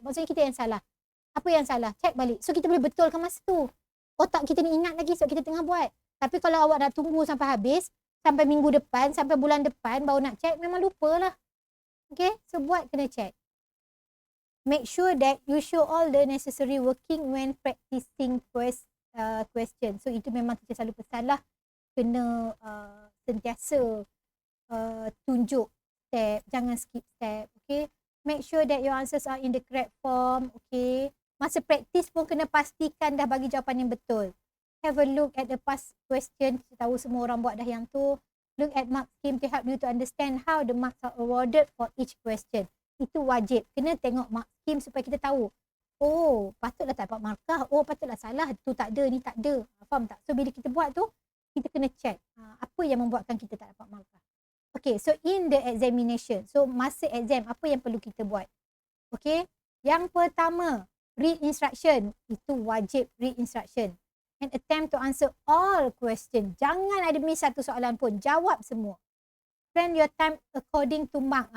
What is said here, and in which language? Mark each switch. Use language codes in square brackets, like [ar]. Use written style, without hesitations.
[ms] Maksudnya kita yang salah. Apa yang salah? Check balik. So kita boleh betulkan masa tu. Otak kita ni ingat lagi sebab kita tengah buat. Tapi kalau awak nak tunggu sampai habis, sampai minggu depan, sampai bulan depan baru nak check, memang lupalah. Okay, so buat kena check. [en] Make sure that you show all the necessary working when practicing question. [ms] So itu memang kita selalu pesan lah. Kena sentiasa tunjuk step, jangan skip step. [en] Okay, make sure that your answers are in the correct form. Okay, [ms] masa praktis pun kena pastikan dah bagi jawapan yang betul. [en] Have a look at the past question. [ms] Kita tahu semua orang buat dah yang tu. [en] Look at mark scheme to help you to understand how the marks are awarded for each question. [ms] Itu wajib. Kena tengok mark scheme supaya kita tahu. Oh, patutlah tak dapat markah. Oh, patutlah salah. Tu tak ada, ni tak ada. Faham tak? So, bila kita buat tu, kita kena check. Apa yang membuatkan kita tak dapat markah. [en] Okay, so in the examination. [ms] So, masa exam, apa yang perlu kita buat? Okay, yang pertama, [en] read instruction. [ms] Itu wajib [en] read instruction. And attempt to answer all question. [ms] Jangan ada miss satu soalan pun. Jawab semua. [en] Plan your time according to mark.